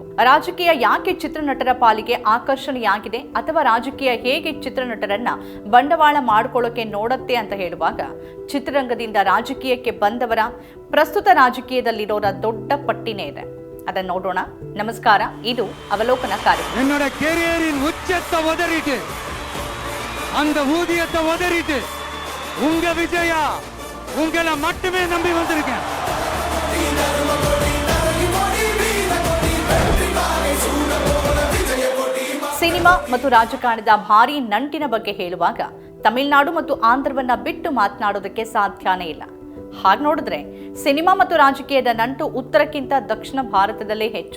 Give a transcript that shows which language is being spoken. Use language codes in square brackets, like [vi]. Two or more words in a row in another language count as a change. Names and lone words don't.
[kn] ರಾಜಕೀಯ ಯಾಕೆ ಚಿತ್ರನಟರ ಪಾಲಿಗೆ ಆಕರ್ಷಣೆಯಾಗಿದೆ ಅಥವಾ ರಾಜಕೀಯ ಹೇಗೆ ಚಿತ್ರನಟರನ್ನ ಬಂಡವಾಳ ಮಾಡಿಕೊಳ್ಳೋಕೆ ನೋಡತ್ತೆ ಅಂತ ಹೇಳುವಾಗ ಚಿತ್ರರಂಗದಿಂದ ರಾಜಕೀಯಕ್ಕೆ ಬಂದವರ ಪ್ರಸ್ತುತ ರಾಜಕೀಯದಲ್ಲಿರೋರ ದೊಡ್ಡ ಪಟ್ಟಿನೇ ಇದೆ. ಅದನ್ನು ನೋಡೋಣ. ನಮಸ್ಕಾರ, ಇದು ಅವಲೋಕನ ಕಾರ್ಯಕ್ರಮ. [ta] என்னோட கேரியரின் உச்சத்தை உதறிட்டு அந்த ஊதியத்தை உதறிட்டு உங்க விஜயா உங்களை மட்டுமே நம்பி வந்திருக்கேன். [kn] ಸಿನಿಮಾ ಮತ್ತು ರಾಜಕಾರಣದ ಭಾರೀ ನಂಟಿನ ಬಗ್ಗೆ ಹೇಳುವಾಗ ತಮಿಳುನಾಡು ಮತ್ತು ಆಂಧ್ರವನ್ನ ಬಿಟ್ಟು ಮಾತನಾಡೋದಕ್ಕೆ ಸಾಧ್ಯನೇ ಇಲ್ಲ. ಹಾಗೆ ನೋಡಿದ್ರೆ ಸಿನಿಮಾ ಮತ್ತು ರಾಜಕೀಯದ ನಂಟು ಉತ್ತರಕ್ಕಿಂತ ದಕ್ಷಿಣ ಭಾರತದಲ್ಲೇ ಹೆಚ್ಚು.